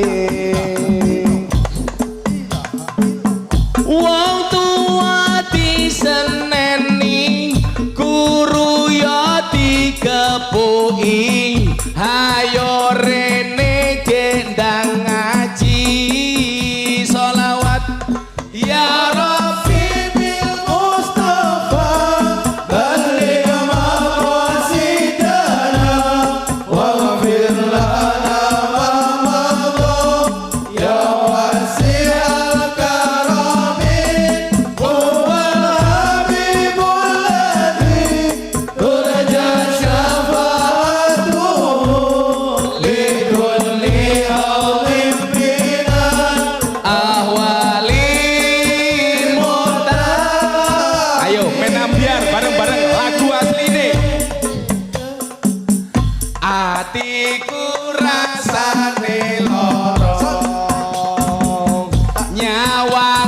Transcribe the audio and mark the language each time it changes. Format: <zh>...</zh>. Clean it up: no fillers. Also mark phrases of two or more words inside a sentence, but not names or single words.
<jv>wong tua diseneni guru ya dikepuki hayo rene gendang ngaji sholawat</jv> <ar>يا ربي بالمصطفى بلغ مقاصدنا واغفر لنا ما مضى يا واسع الكرم هو الحبيب الذي ترجى شفاعته لكل هول من الأهوال مقتحم.</ar> <jv>Ayo menambiar bareng-bareng lagu asli ini. Atiku rasane lara, nyawa</jv>